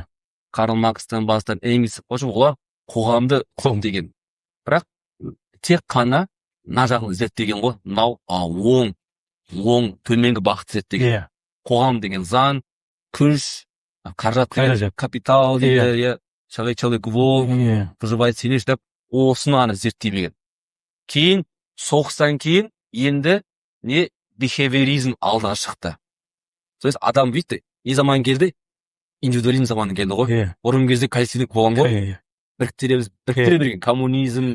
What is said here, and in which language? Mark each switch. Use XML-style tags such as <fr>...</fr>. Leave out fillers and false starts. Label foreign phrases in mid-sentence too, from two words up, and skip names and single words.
<kk>Карл Маркстан бастап Энгельс, олар қоғамды деген. Бірақ тек қана мына жағын зерттеген ғой, мынау оң төменгі бағытты зерттеген. Қоғам деген заң, күш, қаражат, капитал дейді,</kk> <ru>человек волк, выживает сильнейший</ru> <kk>деп, осыны зерттемеген. Кейін соғыстан кейін енді не бихевиоризм алдына шықты.</kk> <ru>То есть</ru> <kk>адам бүйтті, не заман келді? Индивидуализм заманы келді ғой. Бұрын кезде коллективдік болған ғой. Біріктіре берген коммунизм,</kk>